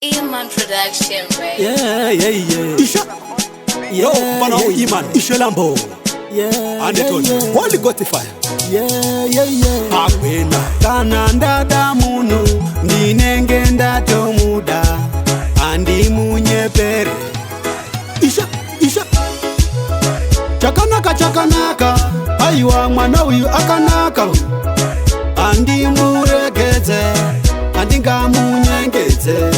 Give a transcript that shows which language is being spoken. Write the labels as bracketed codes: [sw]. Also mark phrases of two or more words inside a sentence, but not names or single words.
[en] Iman Production, baby. Yeah, yeah, yeah. Isha. Yeah, Yo, mfana yeah, wangu yeah. Iman. Isha Lambo. Yeah, Ande yeah, Tony. yeah. Holy Ghost fire. Yeah, yeah, yeah. Akwena. [sn] Kana ndada munhu, ndinenge ndatomuda. Handimunyepere. Isha, Isha. Chakanaka, chakanaka. Aiwa, mwana uyu akanaka. Handimuregedze, handingamunyengedze.